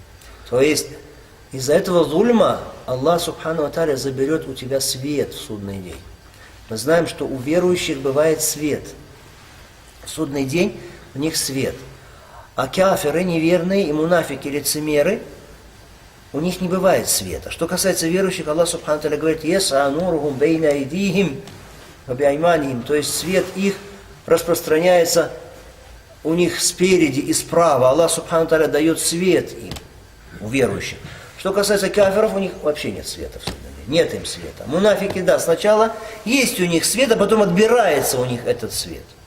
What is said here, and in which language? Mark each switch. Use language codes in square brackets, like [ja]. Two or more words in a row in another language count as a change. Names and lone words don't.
[ru] То есть из-за этого зульма [ar] الله سبحانه وتعالى [ru] заберет у тебя свет в судный день. Мы знаем, что у верующих бывает свет. В судный день у них свет. А кафиры, неверные и мунафики, лицемеры, у них не бывает света. Что касается верующих, [ar] الله سبحانه وتعالى говорит: «يسعى نورهم بين أيديهم وبأيمانهم». [ru] То есть свет их распространяется у них спереди и справа. [ar] الله سبحانه وتعالى [ru] дает свет им, у верующих. Что касается кафиров, у них вообще нет света в судном дне. Нет им света. Мунафики, да, сначала есть у них свет, а потом отбирается у них этот свет.